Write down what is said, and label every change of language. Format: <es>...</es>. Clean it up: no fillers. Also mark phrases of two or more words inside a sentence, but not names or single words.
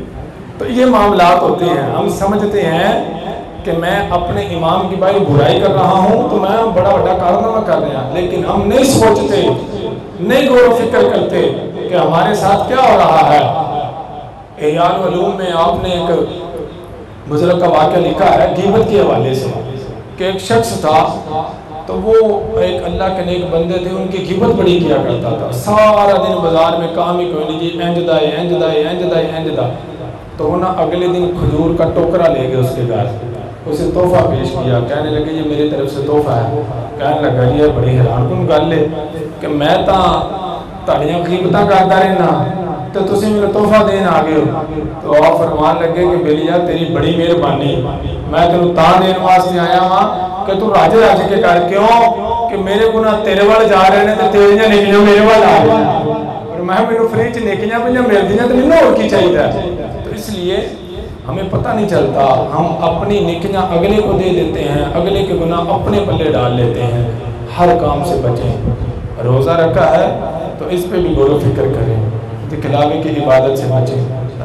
<ur>تو یہ معاملات ہوتے ہیں, ہم سمجھتے ہیں کہ میں اپنے امام کی بھائی برائی کر رہا ہوں تو میں بڑا بڑا کارنامہ کر رہا ہوں, لیکن ہم نہیں سوچتے, نہیں غور و فکر کرتے کہ ہمارے ساتھ کیا ہو رہا ہے. احیاء العلوم میں آپ نے ایک بزرگ کا واقعہ لکھا ہے غیبت کے حوالے سے, کہ ایک شخص تھا, تو وہ ایک اللہ کے نیک بندے تھے, ان کی غیبت بڑی کیا کرتا تھا. سارا دن بازار میں کام ہی کوئی نہیں,</ur> <pa>جی انج دائے انج دائے انج دائے انج دا.</pa> <ur>تو وہ نا اگلے دن کھجور کا ٹوکرا لے گئے اس کے گھر, اسے تحفہ پیش کیا, کہنے لگے یہ میری طرف سے تحفہ ہے. کہنے لگا یہ بڑی حیران کن</ur> <pa>گل ہے کہ میں تاڑیاں غیبتاں کرتا رہنا تو تسی میرے تحفہ دین آ گئے ہو.</pa> <ur>تو آپ فرمان لگے کہ</ur> <pa>بیلیا تیری بڑی مہربانی, میں تینوں تاں دین واسطے آیا ہاں کہ تو راجے راجے کے کر کیوں کہ میرے گناہ تیرے وال جا رہے ہیں تے تیریاں نیکیاں میرے وال آ رہے ہیں, اور میں مینوں فری چ نیکیاں پہ ملدیاں تے مینوں اور کی چاہیے.</pa> <ur>تو اس لیے ہمیں پتہ نہیں چلتا, ہم اپنی نیکیاں اگلے کو دے دیتے ہیں, اگلے کے گناہ اپنے پلے ڈال لیتے ہیں. ہر کام سے بچیں. روزہ رکھا ہے تو اس پہ بھی غور و فکر کریں, دکھلاوے کی عبادت سے بچیں.</ur>